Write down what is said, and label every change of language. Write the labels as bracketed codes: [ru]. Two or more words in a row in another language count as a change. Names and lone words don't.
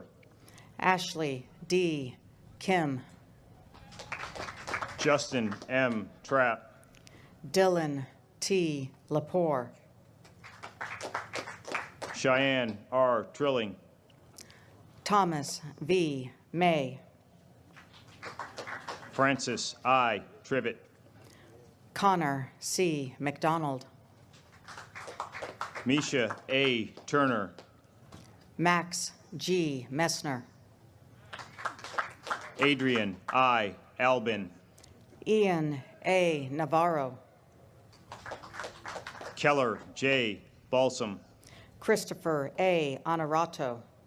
[en] Ashley D. Kim. Justin M. Trapp. Dylan T. Lepore. Cheyenne R. Trilling. Thomas V. May. Francis I. Tribbett. Connor C. McDonald. Misha A. Turner. Max G. Messner. Adrian I. Albin. Ian A. Navarro. Keller J. Balsam. Christopher A. Honorato.